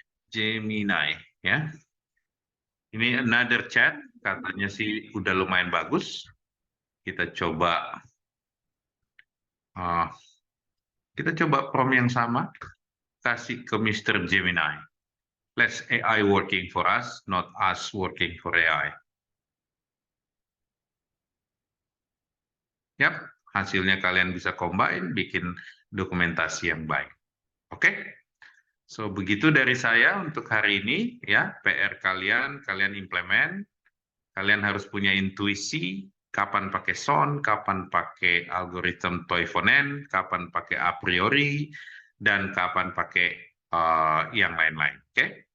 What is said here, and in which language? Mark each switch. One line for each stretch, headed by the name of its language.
Indonesian: Gemini, ya. Ini
English: another chat,
Indonesian: katanya sih udah lumayan bagus. Kita coba prompt yang sama, kasih ke Mr. Gemini.
English: Let's AI working for us, not us working for AI.
Indonesian: Yap, hasilnya kalian bisa combine, bikin dokumentasi yang baik. Oke? So, begitu dari saya untuk hari ini, ya, PR kalian implement, kalian harus punya intuisi, kapan pakai SON, kapan pakai algoritma Toivonen, kapan pakai a priori, dan kapan pakai yang lain-lain. Oke?